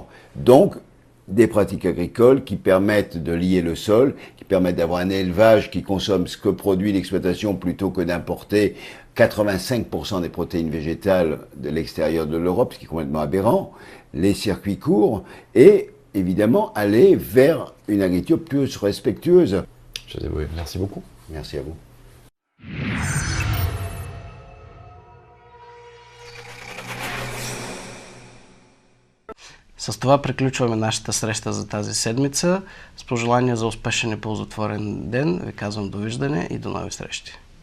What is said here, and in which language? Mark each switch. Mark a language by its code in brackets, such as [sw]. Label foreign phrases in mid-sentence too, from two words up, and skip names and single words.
[fr] Donc, des pratiques agricoles qui permettent de lier le sol, qui permettent d'avoir un élevage qui consomme ce que produit l'exploitation plutôt que d'importer 85% des protéines végétales de l'extérieur de l'Europe, ce qui est complètement aberrant, les circuits courts, et évidemment aller vers une agriculture plus respectueuse. José Bové, merci beaucoup. Merci à vous. [bg] С това приключваме нашата среща за тази седмица. С пожелания за успешен и ползотворен ден ви казвам довиждане и до нови срещи.